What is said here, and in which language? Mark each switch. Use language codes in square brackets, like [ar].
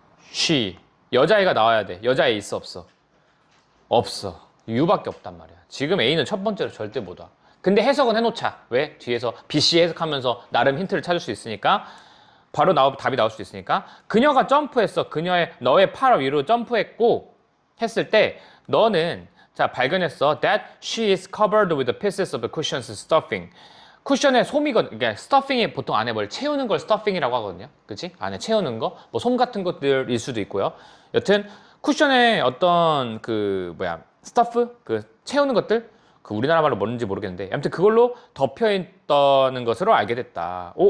[ko] she. 여자애가 나와야 돼. 여자애 있어, 없어? 없어. U밖에 없단 말이야. 지금 A는 첫 번째로 절대 못 와. 근데 해석은 해놓자. 왜? 뒤에서 BC 해석하면서 나름 힌트를 찾을 수 있으니까. 바로 답이 나올 수 있으니까. 그녀가 점프했어. 너의 팔 위로 점프했고 했을 때 너는 자 발견했어. [en] That she is covered with pieces of cushion's stuffing. [ko] 쿠션의 솜이거든. 그러니까 스터핑이 보통 안에 뭘 채우는 걸 스터핑이라고 하거든요. 그치? 안에 채우는 거. 뭐 솜 같은 것들일 수도 있고요. 여튼 쿠션의 어떤 스터프? 채우는 것들? 우리나라 말로 뭔지 모르겠는데 아무튼 그걸로 덮여있다는 것으로 알게 됐다.